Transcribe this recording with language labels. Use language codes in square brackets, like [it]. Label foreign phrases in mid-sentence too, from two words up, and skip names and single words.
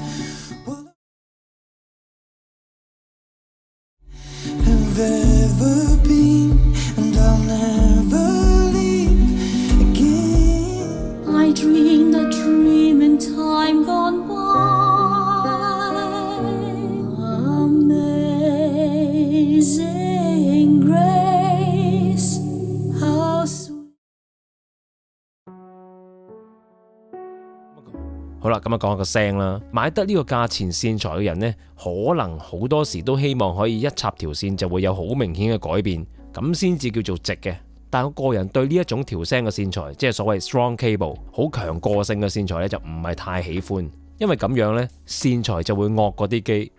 [en] I've ever been, and I'll never leave again. I dreamed a dream in time gone by. Amazing grace, how sweet. [yue] 好啦，咁啊講下個聲啦。買得呢個價錢線材嘅人呢，可能好多時都希望可以一插條線就會有好明顯嘅改變，咁先至叫做值嘅。但我個人對呢一種調聲嘅線材，即係所謂 [en] strong cable [yue] 好強個性嘅線材咧，就唔係太喜歡，因為咁樣呢，線材就會惡過啲機。